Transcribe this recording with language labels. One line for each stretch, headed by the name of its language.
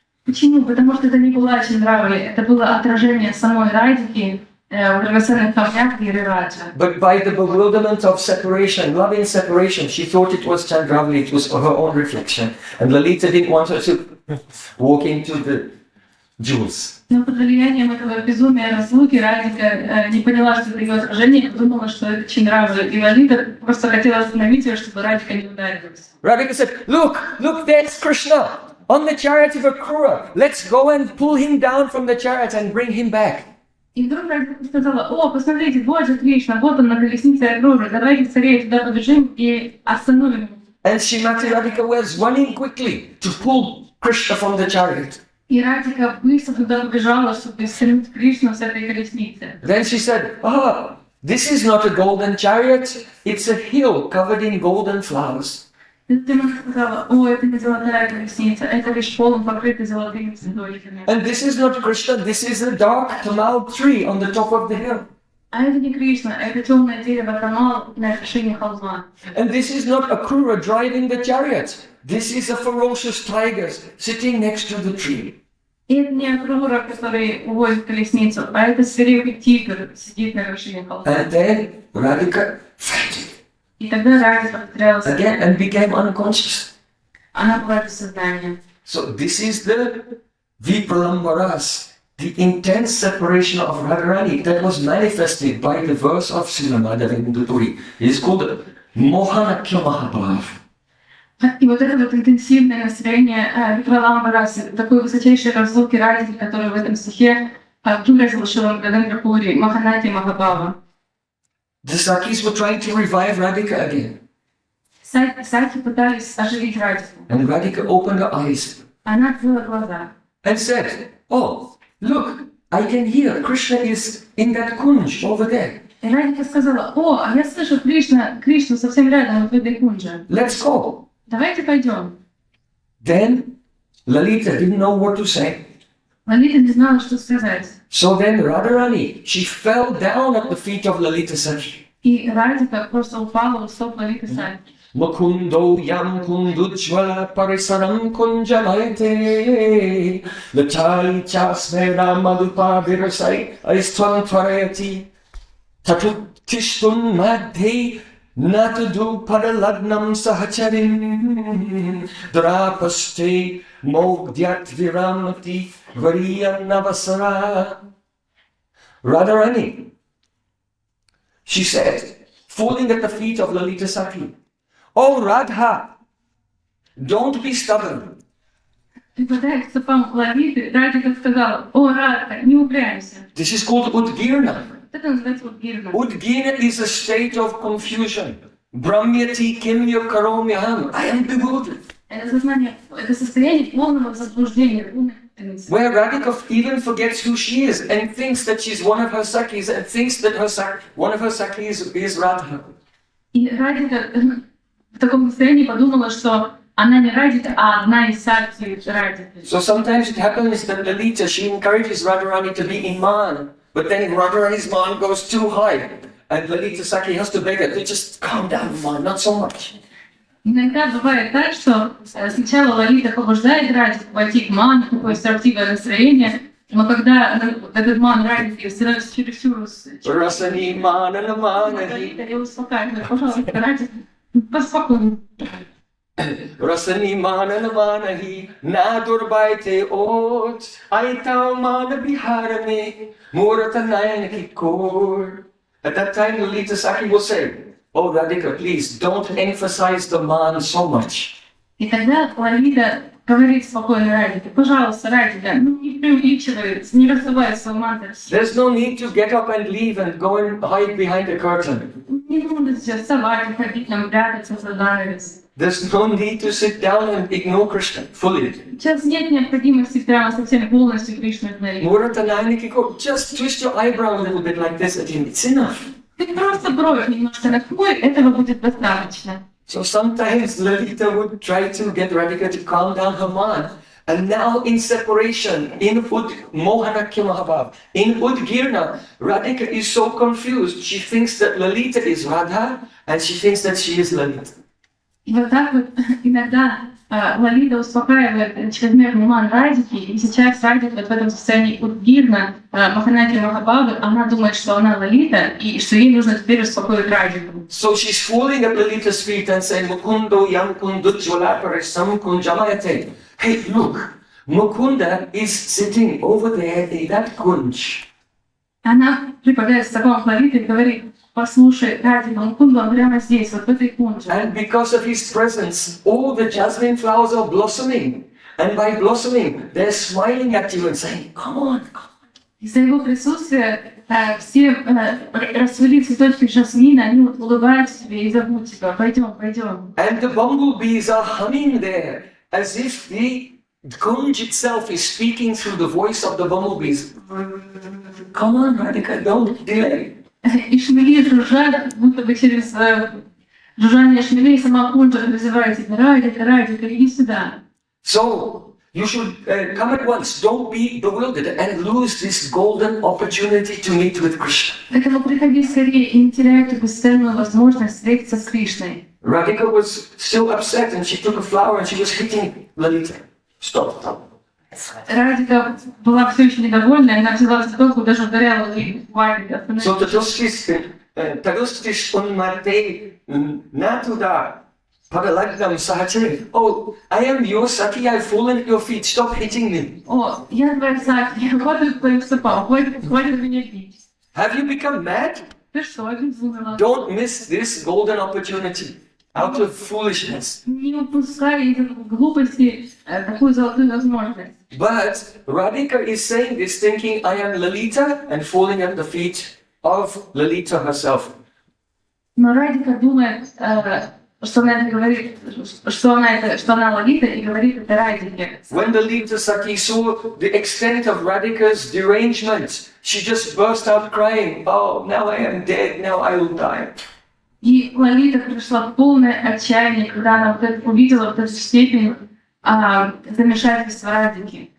Russian: Почему? Потому что это не была Чандравали, это было отражение самой Радхики в драгоценных камнях Гирираджа.
English: But by the bewilderment of separation, love in separation, she thought it was Chandravali, it was her own reflection. And Lalita didn't want her to walk into the jewels.
Russian: Но под влиянием этого безумия разлуки Радхика не поняла, что это ее отражение, подумала, что это Чандравали. И Лалита просто хотела остановить ее, чтобы Радхика не ударилась.
English: Radhika said, look, there's Krishna on the chariot of Akrura. Let's go and pull him down from the chariot and bring him back.
Russian: И вдруг Радхика сказала: «О, посмотрите, вот же Кришна, вот он на колеснице Акруры, давайте скорее туда побежим и остановим».
English: And Śrīmati Radhika was running quickly to pull Krishna from the chariot.
Russian: И Радхика быстро туда побежала, чтобы стянуть Кришну с этой колесницы.
English: Then she said, this is not a golden chariot, it's a hill covered in golden flowers.
Russian: И затем она сказала: «О, это не золотая колесница, это лишь полон покрытый золотыми цветочками».
English: And this is not Krishna, this is a dark tamal tree on the top of the hill.
Russian: А это не Кришна, это темное дерево Тамал на вершине холма.
English: And this is not Akrura driving the chariot. This is a ferocious tiger sitting next to the tree.
Russian: И это не Акрура, который увозит колесницу, а это свирепый тигр сидит на вершине холма.
English: And then Radhika fainted
Russian: И тогда Радхика потерялась.
English: again and became unconscious.
Russian: Она была без сознания.
English: So this is the Vipralambaras the intense separation of Radharani that was manifested by the verse of Srila Mādhavendra Purī is called Mohanakya Mahabhav.
Russian: И вот это вот интенсивное настроение Випраламы Расы, такой высочайшей разлуки радости, который в этом стихе выразил Шрила Мādhavendra Purī, Маханати Махабхава.
English: The Sakis were trying to revive Radhika again.
Russian: Саки пытались оживить Радику.
English: And Radhika opened her eyes
Russian: Она открыла глаза.
English: and said, "Oh, look, I can hear Krishna is in that kunj over there.
Russian: И Радика сказала: о, а я слышу Кришну совсем рядом, вот в этой кунже.
English: Let's go."
Russian: Давайте пойдем.
English: Then Lalita didn't know what to say.
Russian: Лалита не знала, что сказать.
English: So then Radharani, she fell down at the feet of Lalita Sakhi.
Russian: И Радика просто упала у стоп Лалиты Саки.
Sanskrit: Mukundo yam kundujvala parisaram kunjamayate Latali chasmera madhupa virasai aistvam tvarayati Tatuttishtun madhe natudu padalagnam sahacharin Drapaste mogdyat viramati variyam navasara.
English: Radharani, she said, falling at the feet of Lalita Sakhi, "Oh Radha, don't be stubborn.
Russian: Припадая к стопам Лалиты, Радика сказала: о, Радха, не упрямься.
English: This is called Udgirna.
Russian: Это называется Удгирна.
English: Udgirna is a state of confusion.
Sanskrit: Brahmyati kim karomyaham.
English: I am bewildered.
Russian: Это сознание, это состояние полного заблуждения, полной путаницы.
English: Where Radhika even forgets who she is and thinks that she's one of her Sakhis and thinks that one of her Sakhis is Radha.
Russian: И Радика в таком состоянии подумала, что она не Радика, а одна из Саки Радики.
English: So sometimes it happens that Lalita, she encourages Radharani to be in man, but then Radharani's man goes too high, and Lalita Sakhi has to beg her to just calm down, man, not so much.
Russian: Иногда бывает так, что сначала Лалита побуждает Радику войти в ман, такое строптивое настроение, но когда этот ман Радики становится чересчур...
Sanskrit: Rasani manana manahi.
Russian: Лалита ее успокаивает: пожалуйста, Радик, поспокойнее.
Sanskrit: Rasani manana manahi nadurbaite ot aitav mana biharame muratanayana kor.
English: At that time, Lalita Sakhi will say, "Oh Radhika, please don't emphasize the man so much."
Russian: И тогда Лалита говорит спокойно Радике: пожалуйста, Радика, не преувеличивай, не раздавай свой мантр.
English: There's no need to get up and leave and go and hide behind the curtain.
Russian: Не нужно сейчас вставать, ходить, там, прятаться, занавес.
English: There's no need to sit down and ignore Krishna fully.
Russian: Сейчас нет необходимости прямо совсем полностью Кришну игнорировать.
Sanskrit: Muratanayana kor.
English: Just twist your eyebrow a little bit like this at him. It's enough.
Russian: Ты просто бровь немножко накрой, этого будет достаточно.
English: So sometimes Lalita would try to get Radhika to calm down her mind. And now in separation, in Mohanakya Mahabhav, in Udgirna, Radhika is so confused. She thinks that Lalita is Radha and she thinks that she is Lalita.
Russian: И вот так вот иногда Лалита успокаивает чрезмерный ман Радики, и сейчас Радика вот в этом состоянии Удгирна, Маханати Махабхавы, она думает, что она Лалита, и что ей нужно теперь успокоить Радику.
English: So she's falling at Lalita's feet and saying,
Sanskrit: "Mukundo yam kundujvala parisam kunjamayate."
English: Hey, look, Mukunda is sitting over there in that kunj.
Russian: Она припадает к стопам Лалиты и говорит: послушай, Радика, Мукунда, он прямо здесь, вот в этой кунже.
English: And because of his presence, all the jasmine flowers are blossoming. And by blossoming, they're smiling at you and saying, "Come on, come on."
Russian: Из-за его присутствия все расцвели цветочки жасмина, они вот улыбаются тебе и зовут тебя: пойдем, пойдем.
English: And the bumblebees are humming there, as if the kunj itself is speaking through the voice of the bumblebees. Come on, Radhika, don't delay.
Russian: И шмели жужжат, будто бы через жужжание шмелей сама кунжа призывает тебя: Радика, Радика, иди сюда.
English: So, you should come at once. Don't be bewildered and lose this golden opportunity to meet with Krishna.
Russian: Поэтому приходи скорее и не теряй эту бесценную возможность встретиться с Кришной.
English: Radhika was still upset and she took a flower and she was hitting Lalita. Stop.
Russian: Радика была все еще недовольна, и она взяла цветок и даже ударяла ей Радика.
Sanskrit: So Taduskis unmate natuda Padalagam Sahachari.
English: Oh, I am your Saki, I've fallen at your feet, stop hitting me.
Russian: О, я твоя Саки, я падаю к твоим стопам, хватит меня бить.
English: Have you become mad?
Russian: Ты что, обезумела?
English: Don't miss this golden opportunity out of foolishness.
Russian: Не упускай из глупости такую золотую возможность.
English: But Radhika is saying this thinking, I am Lalita, and falling at the feet of Lalita herself.
Russian: Но Радика думает, что она это говорит, что она Лалита и говорит это Радике.
English: When Lalita Saki saw the extent of Radhika's derangement, she just burst out crying, oh, now I am dead, now I will die.
Russian: И Лалита пришла в полное отчаяние, когда она увидела вот эту степень замешательства Радики.